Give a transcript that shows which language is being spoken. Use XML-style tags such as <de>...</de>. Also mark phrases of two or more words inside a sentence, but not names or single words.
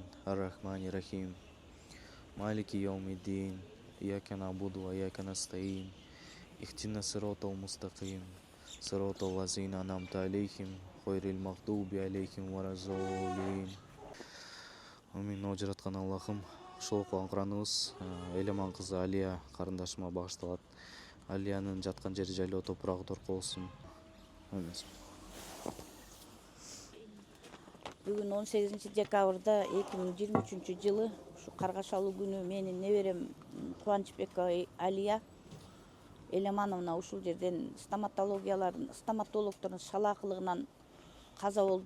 <ar>الرحمن الرحيم مالك يوم الدين. إياك نعبد وإياك نستعين اهدنا الصراط المستقيم. صراط الذين أنعمت عليهم غير المغضوب عليهم ولا الضالين. Amin.</ar> <ky>О жараткан Аллахым, ушул окуган Кураныбыз Элеман кызы Алия карындашыма багышталат. Алиянын жаткан жери жайлоо топурагы торко болсун. Амин. Бүгүн 18 декабрда 2023 жылы ушу каргашалуу күнү менин неберем Кубанычбекова Алия Элемановна ушул жерден стоматологдордун шалаакылыгынан каза болду.</ky>